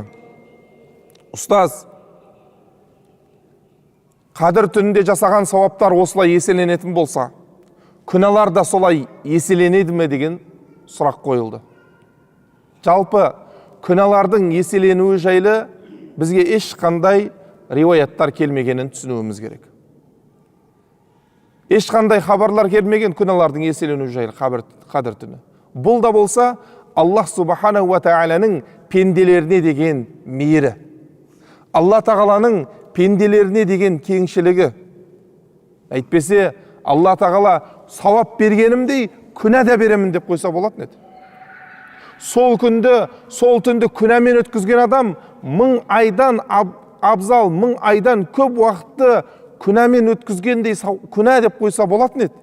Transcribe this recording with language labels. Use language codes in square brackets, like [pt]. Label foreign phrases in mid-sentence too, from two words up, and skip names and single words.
[kk] Ұстаз, қадір түнінде жасаған сауаптар осылай еселенетін болса, күнәлар да солай еселенеді ме деген сұрақ қойылды. Жалпы күнәлардың еселенуі жайлы бізге ешқандай риуаяттар келмегенін түсінуіміз керек. Ешқандай хабарлар келмеген күнәлардың еселенуі жайлы қадір түні. Бұл да болса Аллах [ar] سبحانه وتعالى [kk] пенделеріне деген мейірі, Алла тағаланың пенделеріне деген кеңшілігі. Әйтпесе Алла тағала сауап бергенімдей күнә да беремін деп қойса болатын еді. Сол түнді күнәмен өткізген адам 1000 айдан абзал, 1000 айдан көп уақытты күнәмен өткізгендей күнә деп қойса болатын еді.